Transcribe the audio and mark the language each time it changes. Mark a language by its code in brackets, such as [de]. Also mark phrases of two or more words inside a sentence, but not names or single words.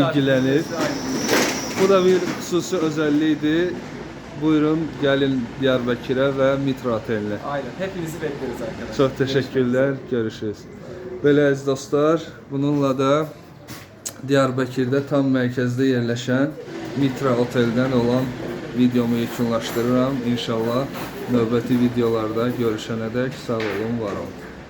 [tr] ilgilenir. misafirlerimiz aynı. Bu da bir xüsusi özelliğiydi. Buyurun gelin Diyarbakır'a ve Mitra Oteline. Aynen. Hepinizi bekleriz arkadaşlar. Çok teşekkürler. Görüşürüz. [az] Böyle aziz dostlar, bununla da Diyarbakır'da tam mərkəzdə yerləşən Mitra Oteldən olan videomu yekunlaşdırıram. İnşallah növbəti videolarda görüşənədək sağ olun, var olun.